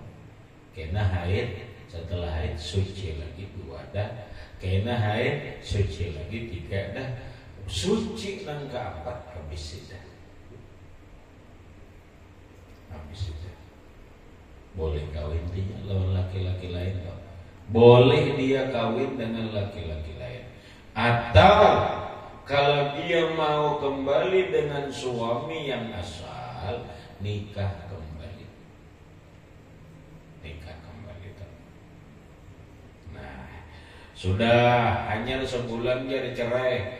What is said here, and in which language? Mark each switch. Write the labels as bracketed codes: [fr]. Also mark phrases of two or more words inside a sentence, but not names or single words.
[id] Kena haid setelah haid suci lagi 2 dah. Kena haid suci lagi 3 dah. [bjn] Suci nang keempat habis iddah. [id] Habis iddah. [bjn] Boleh kawin dia lawan laki-laki lain toh. [id] Boleh dia kawin dengan laki-laki lain. Atau kalau dia mau kembali dengan suami yang asal, nikah kembali. Nikah kembali toh. Nah, sudah hanya sebulan dia cerai.